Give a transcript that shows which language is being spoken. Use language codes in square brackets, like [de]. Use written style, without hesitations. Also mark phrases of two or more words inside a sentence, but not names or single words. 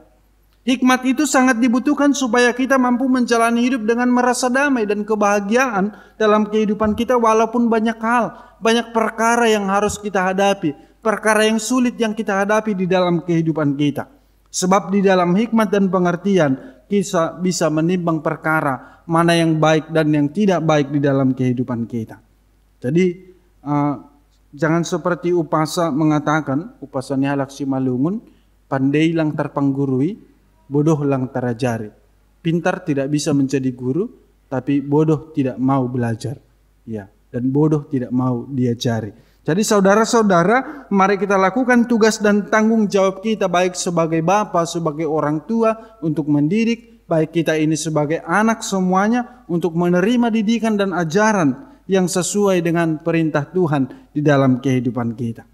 [id] Hikmat itu sangat dibutuhkan supaya kita mampu menjalani hidup dengan merasa damai dan kebahagiaan dalam kehidupan kita walaupun banyak hal, banyak perkara yang harus kita hadapi, perkara yang sulit yang kita hadapi di dalam kehidupan kita. Sebab di dalam hikmat dan pengertian kita bisa menimbang perkara mana yang baik dan yang tidak baik di dalam kehidupan kita. Jadi jangan seperti upasa mengatakan, [bts] upasanya halak si malungun, pandai lang terpanggurui, bodoh lang terajari. [id] Pintar tidak bisa menjadi guru, tapi bodoh tidak mau belajar. Ya, dan bodoh tidak mau diajari. Jadi saudara-saudara, mari kita lakukan tugas dan tanggung jawab kita baik sebagai bapa, sebagai orang tua untuk mendidik, baik kita ini sebagai anak semuanya untuk menerima didikan dan ajaran yang sesuai dengan perintah Tuhan di dalam kehidupan kita.